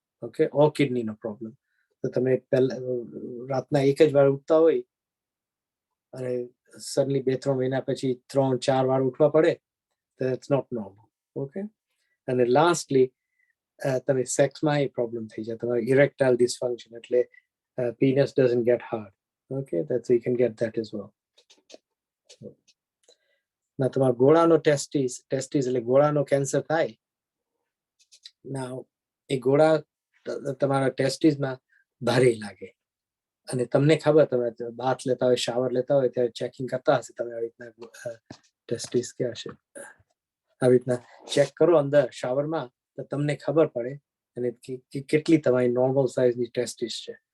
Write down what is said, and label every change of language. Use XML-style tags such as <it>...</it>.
<gu>Okay, ઓર કિડનીનો problem. તો તમે પહેલા રાતના એક જ વાર ઉઠતા હોય અને સડનલી 2-3 મહિના પછી 3-4 વાર ઉઠવા પડે, તો</gu> <en>It's not normal.</en> <gu>ઓકે, અને લાસ્ટલી તમે સેક્સમાં એ પ્રોબ્લેમ થઈ જાય, તમારે ઇરેક્ટાઇલ ડિસફંક્શન, એટલે</gu> <en>penis doesn't get hard. Okay, that's you can get that as well.</en> <gu>ના તમારા ગોળાનો ટેસ્ટિસ એટલે ગોળાનો કેન્સર થાય. ના એ ગોળા તમારા ટેસ્ટિસમાં ભારે લાગે, અને તમને ખબર, તમે બાથ લેતા હોય, શાવર લેતા હોય ત્યારે ચેકિંગ કરતા હશે તમે, આવી રીતના ટેસ્ટિસ ક્યાં છે, આવી રીતના ચેક કરો અંદર શાવરમાં, તો તમને ખબર પડે અને કેટલી તમારી નોર્મલ સાઇઝની ટેસ્ટિસ છે.</gu>